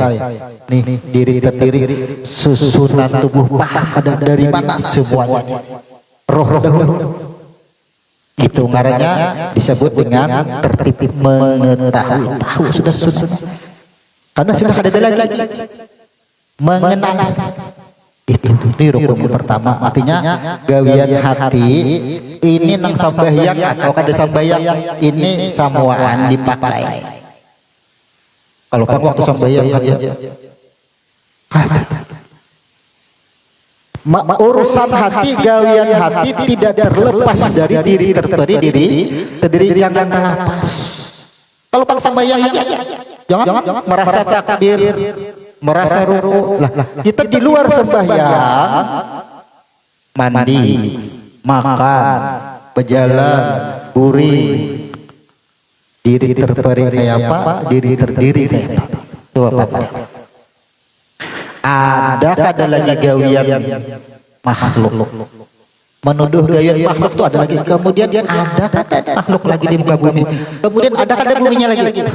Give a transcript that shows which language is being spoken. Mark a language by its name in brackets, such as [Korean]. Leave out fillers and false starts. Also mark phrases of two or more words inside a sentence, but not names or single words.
[Banjar] Nih diri terdiri, susunan tubuh kada dari mana semuanya? [Indonesian] Roh dahulu. [Banjar] Itu ngarannya disebut dengan tertib mengetahui. [Indonesian] Tahu sudah. Karena sudah ada lagi mengenal. Itu rukun pertama. [Banjar] Artinya gawian hati ini nang sambahyang atau kada sambahyang ini samuaan dipakai. Kalau pak waktu sambahyang aja urusan hati, gawian hati tidak terlepas dari diri terperi, terdiri jangan terlepas. Kalau pak sambahyang jangan merasa takbir, merasa ruku. Lah, kita di luar sembahyang, mandi, makan, berjalan, guring, diri terperi kayak apa, diri terdiri kayak apa. Coba Pak. Ada lagi gawian makhluk. Menuduh gawian makhluk itu ada lagi. Kemudian ada makhluk lagi di muka bumi. [Indonesian] Kemudian ada buminya lagi.